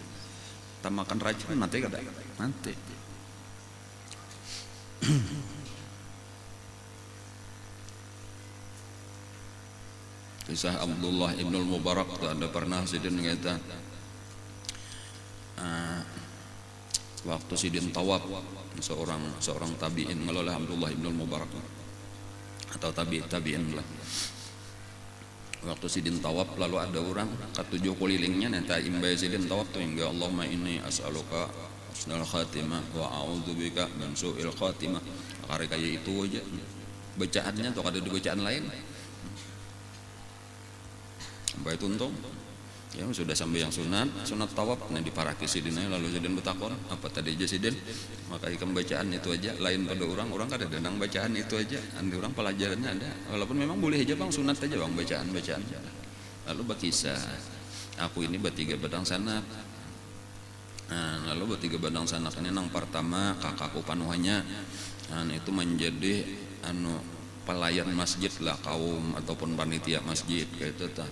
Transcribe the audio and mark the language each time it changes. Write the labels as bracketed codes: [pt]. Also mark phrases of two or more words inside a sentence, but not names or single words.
[bjn] Tak makan racun mati kada mati. Kisah Abdullah ibnul Mubarak ada pernah sidin ngata waktu sidin tawaf seorang tabi'in ngelola Abdullah ibnul Mubarak atau tabi'in lah. Waktu sidin tawaf lalu ada orang ketujuh kulilingnya nanti imbai sidin tawaf tuh hingga [ar] اللهم إني أسألك حسن الخاتمة وأعوذ بك من سوء الخاتمة. [bjn] Karena kayak itu aja bacaannya atau ada di bacaan lain sampai itu untung ya sudah sampai yang sunat tawaf nah diparaki sidinnya lalu sidin betakon apa tadi aja sidin maka ikan bacaan itu aja lain pada orang kada denang bacaan itu aja andi orang pelajarannya ada walaupun memang boleh aja bang sunat aja bang bacaan lalu berkisah aku ini bertiga badang sanak lalu bertiga badang sanak ini nang pertama kakakku panuhannya itu menjadi pelayan masjid lah kaum ataupun panitia masjid kayak itu tah.